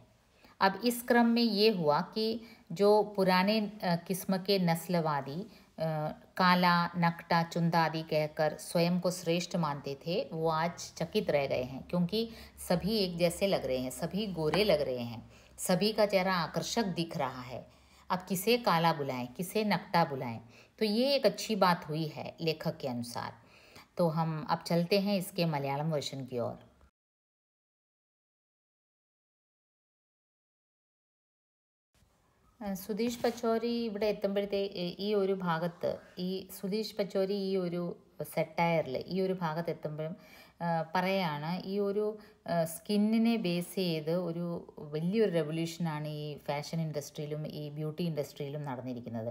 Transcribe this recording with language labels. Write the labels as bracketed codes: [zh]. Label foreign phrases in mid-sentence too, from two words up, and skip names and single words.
[hi] अब इस क्रम में ये हुआ कि जो पुराने किस्म के नस्लवादी काला, नकटा, चुंदा आदि कहकर स्वयं को श्रेष्ठ मानते थे, वो आज चकित रह गए हैं, क्योंकि सभी एक जैसे लग रहे हैं, सभी गोरे लग रहे हैं, सभी का चेहरा आकर्षक दिख रहा है। अब किसे काला बुलाएं, किसे नकटा बुलाएं, तो ये एक अच्छी बात हुई है लेखक के अनुसार। तो हम अब चलते हैं इसके मलयालम वर्जन की ओर। [ml] സുധീഷ് പച്ചോരി ഇവിടെ എത്തുമ്പോഴത്തേക്ക് ഈ ഒരു ഭാഗത്ത്, ഈ സുധീഷ് പച്ചോരി ഈ ഒരു സെറ്റയറിൽ ഈ ഒരു ഭാഗത്ത് എത്തുമ്പോഴും പറയാണ്, ഈ ഒരു സ്കിന്നിനെ ബേസ് ചെയ്ത് ഒരു വലിയൊരു റെവല്യൂഷനാണ് ഈ [en] fashion industry [ml] ഈ [en] beauty industry [ml] നടന്നിരിക്കുന്നത്.